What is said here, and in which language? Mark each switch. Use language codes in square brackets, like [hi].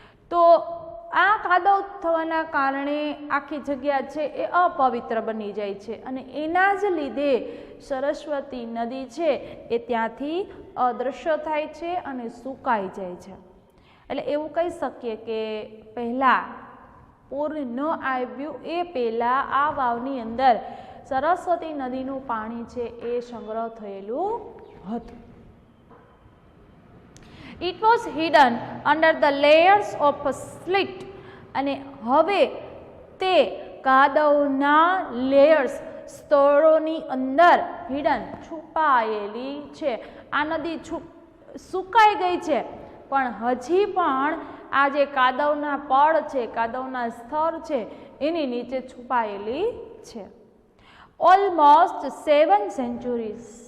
[gu] તો આ કાદવ થવાના કારણે આખી જગ્યા છે એ અપવિત્ર બની જાય છે અને એના જ લીધે સરસ્વતી નદી છે એ ત્યાંથી અદૃશ્ય થાય છે અને સુકાઈ જાય છે. એટલે એવું કહી શકીએ કે પહેલાં પૂર ન આવ્યું એ પહેલાં આ વાવની અંદર સરસ્વતી નદીનું પાણી છે એ સંગ્રહ થયેલું હતું. [en] It was hidden under the layers of slate. [gu] અને હવે તે કાદવના લેયર્સ, સ્તરોની અંદર હિડન, છુપાયેલી છે. આ નદી સુકાઈ ગઈ છે પણ હજી પણ આ જે કાદવના પડ છે, કાદવના સ્તર છે એની નીચે છુપાયેલી છે. Almost 7 centuries